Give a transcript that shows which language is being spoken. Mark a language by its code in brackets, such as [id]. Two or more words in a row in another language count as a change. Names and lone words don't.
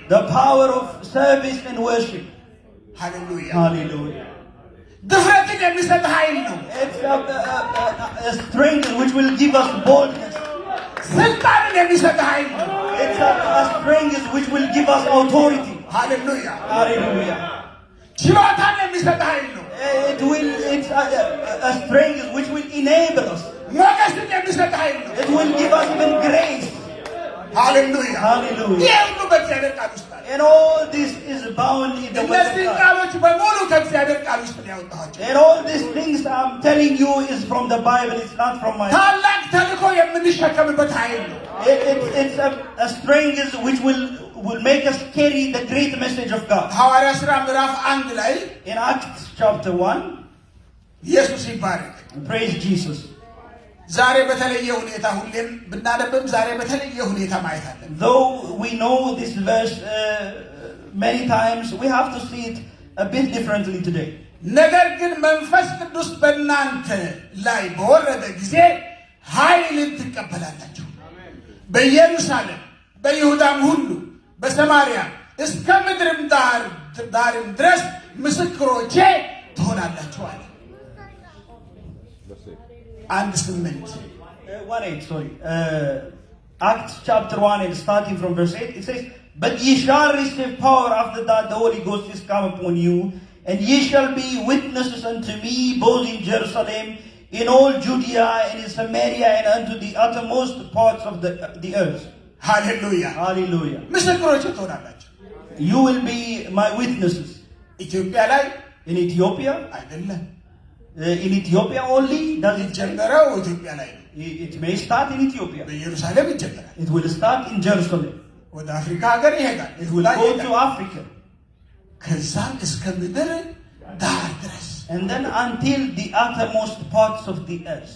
[en] The power of service and worship. [am] ሃሌሉያ [en] Hallelujah. [am] ድፍረትን የሚሰጥ ኃይል ነው። [en] It's a strength which will give us boldness. [am] ስልጣንን የሚሰጥ ኃይል ነው። [en] It's a strength which will give us authority. [am] ሃሌሉያ [en] Hallelujah. [am] ችሎታን የሚሰጥ ኃይል ነው። [en] It's a strength which will enable us. [am] ሞገስን የሚሰጥ ኃይል ነው። [en] It will give us even grace. [am] ሃሌሉያ [en] Hallelujah. [am] ይህ ሁሉ በእግዚአብሔር ቃል ውስጥ አለ። [en] And all this is bound in the word of [am] እነዚህ [en] God. [am] ቃሎች በሙሉ ከእግዚአብሔር ቃል ውስጥ ነው ያወጣኋቸው። [en] And all these things I'm telling you is from the Bible. It's not from my. [am] ታላቅ ተልእኮ የምንሸከምበት ኃይል ነው። [en] It's a strength which will make us carry the great message of God. [am] ሐዋርያ ሥራ ምዕራፍ 1 ላይ [en] In Acts chapter 1, [am] ኢየሱስ ይባረክ። [en] praise Jesus. [am] ዛሬ በተለየ ሁኔታ ሁሌም ብናነብም ዛሬ በተለየ ሁኔታ ማየት አለን። [en] Though we know this verse many times, we have to see it a bit differently today. [am] ነገር ግን መንፈስ ቅዱስ በእናንተ ላይ በወረደ ጊዜ ኃይልን ትቀበላላችሁ፣ በኢየሩሳሌም በይሁዳም ሁሉ በሰማርያ እስከ ምድርም ዳርም ድረስ ምስክሮቼ ትሆናላችሁ አለ። 1:8 1:8, [en] sorry. Acts chapter 1 and starting from verse 8, it says, "But ye shall receive power after that the Holy Ghost is come upon you, and ye shall be witnesses unto me both in Jerusalem, in all Judea, and in Samaria, and unto the uttermost parts of the earth." [am] ሃሌሉያ [en] Hallelujah. [am] ምስክሮቼ ትሆናላችሁ። [en] You will be my witnesses. [am] ኢትዮጵያ ላይ [en] In Ethiopia? [am] አይደለም [en] In Ethiopia only does it change? [am] ጀመረው ኢትዮጵያ ላይ ነው። [en] It may start in Ethiopia. [am] በኢየሩሳሌም ይጀምራል። [en] It will start in Jerusalem. [am] ወደ አፍሪካ ሀገር ይሄዳል። [en] It will go to Africa. [am] ከዛም እስከ ምድር ዳር ድረስ [en] And then until the uttermost parts of the earth.